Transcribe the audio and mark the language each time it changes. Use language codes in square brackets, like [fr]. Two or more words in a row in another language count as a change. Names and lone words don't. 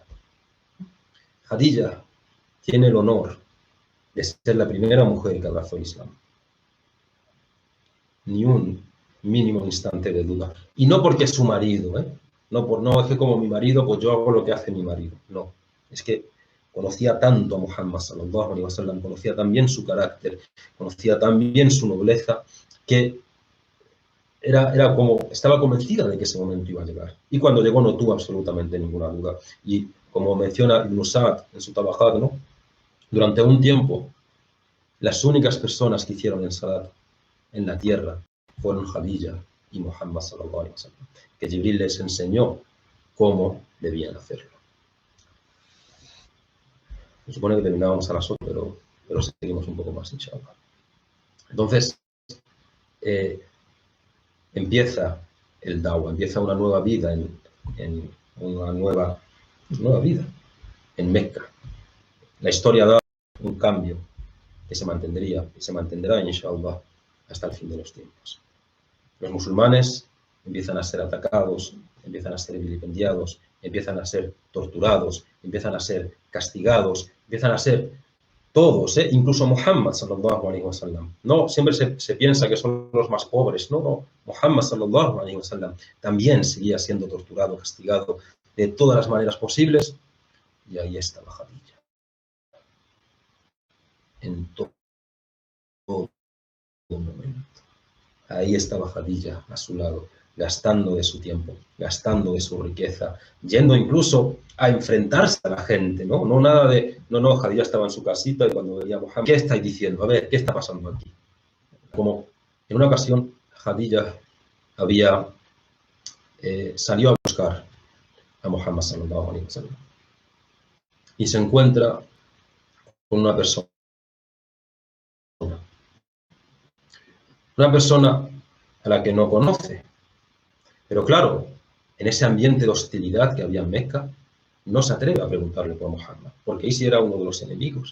[es] Khadija tiene el honor de ser la primera mujer que abrazó el Islam. Ni un mínimo instante de duda. Y no porque es su marido, ¿eh? No es que como mi marido, pues yo hago lo que hace mi marido. No, es que conocía tanto a Muhammad [ar] صلى الله عليه وسلم, [es] conocía también su carácter, conocía también su nobleza, que era como, estaba convencida de que ese momento iba a llegar. Y cuando llegó no tuvo absolutamente ninguna duda. Y como menciona Ibn Sa'd en su Tabajat, ¿no? Durante un tiempo, las únicas personas que hicieron el salat en la tierra fueron Khadija y Muhammad [ar] صلى الله عليه وسلم, [es] que Jibril les enseñó cómo debían hacerlo. Se supone que terminábamos a las 8, pero seguimos un poco más, inshallah. Entonces, empieza el Dawah, empieza una nueva vida en una nueva vida en Mecca. La historia da un cambio que se mantendrá, inshallah, hasta el fin de los tiempos. Los musulmanes empiezan a ser atacados, empiezan a ser vilipendiados, empiezan a ser torturados, empiezan a ser castigados, empiezan a ser todos, incluso Muhammad [ar] صلى الله عليه وسلم. [es] No, siempre se piensa que son los más pobres, no, Muhammad [ar] صلى الله عليه وسلم [es] también seguía siendo torturado, castigado de todas las maneras posibles, y ahí estaba Khadija. En todo momento. Ahí estaba Khadija a su lado, gastando de su tiempo, gastando de su riqueza, yendo incluso a enfrentarse a la gente, ¿no? No nada de, no, Khadija estaba en su casita y cuando veía a Muhammad, ¿qué estáis diciendo? A ver, ¿qué está pasando aquí? Como en una ocasión Khadija había salió a buscar a Muhammad [ar] صلى الله عليه وسلم [es] y se encuentra con una persona a la que no conoce. Pero claro, en ese ambiente de hostilidad que había en Mecca, no se atreve a preguntarle por Muhammad, porque ahí sí era uno de los enemigos.